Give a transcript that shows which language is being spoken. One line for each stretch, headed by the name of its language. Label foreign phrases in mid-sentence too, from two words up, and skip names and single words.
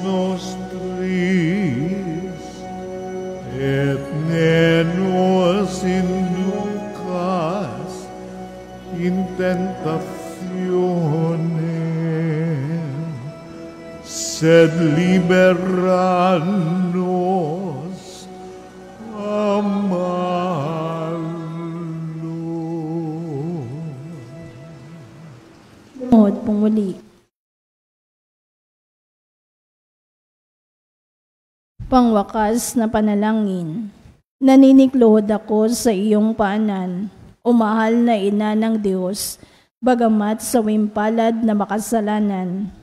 Latin: nostris, et ne nos inducas in tentationem, sed libera nos a malo.
Filipino: Lumuhod pong muli. Pangwakas na panalangin. Naninikluhod ako sa iyong paanan, o mahal na ina ng Diyos, bagamat sa wimpalad na makasalanan.